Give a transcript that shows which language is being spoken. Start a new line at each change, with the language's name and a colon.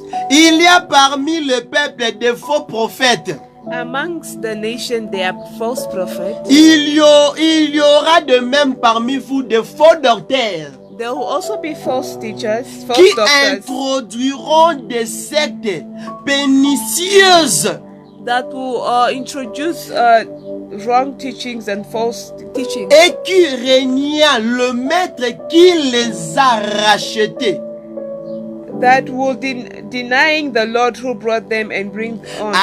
French: Il y a parmi le peuple des faux prophètes.
English: Amongst the nation there are false prophets.
French: Il y aura de même parmi vous des faux docteurs.
English: There will also be false teachers, false
French: qui
English: doctors,
French: introduiront des sectes pernicieuses.
English: That will introduce wrong teachings and false teachings.
French: Et qui renia le maître qui les a rachetés.
English: That will denying the Lord who brought them and bring on.